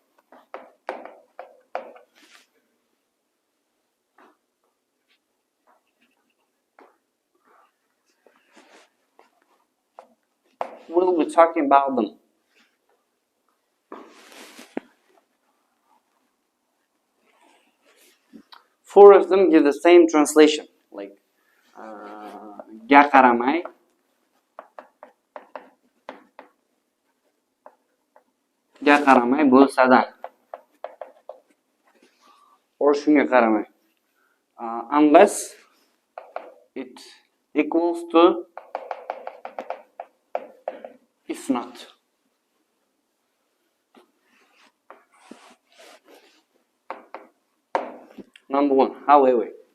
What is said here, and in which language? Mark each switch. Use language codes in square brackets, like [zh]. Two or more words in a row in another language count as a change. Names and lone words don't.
[en] We'll be talking about them. Four of them give the same translation, like [uz] "ga qaramay", [en] bo'lsa-da, or [uz] shunga qaramay, [en] unless it equals to if not. Number 1, however.